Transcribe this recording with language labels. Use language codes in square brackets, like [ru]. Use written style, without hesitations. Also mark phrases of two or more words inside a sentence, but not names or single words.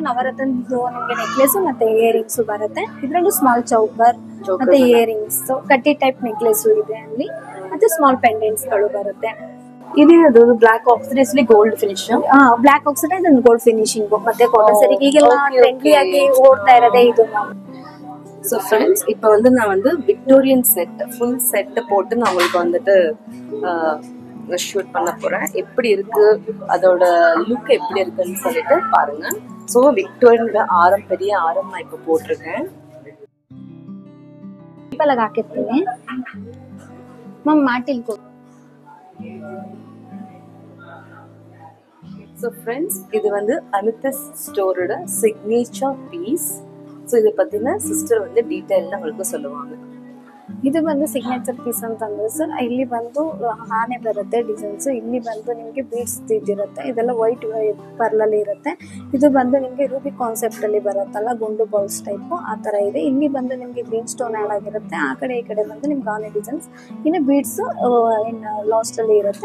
[kn] ನವರತ್ನದ್ದು ನಿಮ್ಗೆ ನೆಕ್ಲೆಸ್ ಮತ್ತೆ ಇಯರಿಂಗ್ಸ್ ಬರುತ್ತೆ. ಇದ್ರಲ್ಲೂ [en] small choker [kn] ಮತ್ತೆ ಇಯರಿಂಗ್ಸ್ ಕಟ್ಟಿ [en] type necklace [kn] ಇದೆ ಅಲ್ಲಿ. ಮತ್ತೆ [en] small pendants [kn] ಗಳು ಬರುತ್ತೆ. [en] ಇದೇನದು black oxidise gold finish. black oxidise and gold finishing [kn] ಮತ್ತೆ ಕಾಟನ್ ಸರಿ ಈಗೆಲ್ಲ ಟ್ರೆಂಡಿ ಆಗಿ ಓಡ್ತಾ ಇರೋದೇ ಇದು. [en] so friends [ta] இப்போ வந்து நான் வந்து [en] Victorian set full set [ta] போட்டு நான் உங்களுக்கு வந்துட்டு ஷூட் பண்ண போறேன். எப்படி இருக்கு அதோட லுக் எப்படி இருக்குன்னு சொல்லிட்டு பாருங்க. ஸோ விக்டோரியனோட ஆரம் பெரிய ஆரம் நான் இப்போ போட்டிருக்கேன். இப்ப [kn] ಹಾಕಿರ್ತೀನಿ ಮಮ್ಮ ಮಾಟಿಲ್ಕೋ. [en] so friends [ta] இது வந்து அமித்தஸ் ஸ்டோரோட [en] signature piece. [ta] ஸோ இதை பற்றின சிஸ்டர் வந்து டீட்டெயிலாக உங்களுக்கு சொல்லுவாங்க. [kn] ಇದು ಬಂದು [en] signature piece [kn] ಅಂತಂದ್ರೆ ಸರ್, ಇಲ್ಲಿ ಬಂದು ಆನೆ ಬರುತ್ತೆ ಡಿಸೈನ್ಸ್, ಇಲ್ಲಿ ಬಂದು ನಿಮಗೆ ಬೀಡ್ಸ್ ಇದಿರುತ್ತೆ, ಇದೆಲ್ಲ ವೈಟ್ ಪರ್ಲಲ್ಲಿ ಇರುತ್ತೆ. ಇದು ಬಂದು ನಿಮಗೆ [en] ruby concept [kn] ಅಲ್ಲಿ ಬರುತ್ತಲ್ಲ, ಗುಂಡು [en] balls type [kn] ಆ ತರ ಇದೆ. ಇಲ್ಲಿ ಬಂದು ನಿಮಗೆ [en] green stone add [kn] ಆಗಿರುತ್ತೆ, ಆ ಕಡೆ ಈ ಕಡೆ ಬಂದು ನಿಮ್ಗೆ ಆನೆ ಡಿಸೈನ್ಸ್, ಇನ್ನು [en] beads last [kn] ಅಲ್ಲಿ ಇರುತ್ತೆ.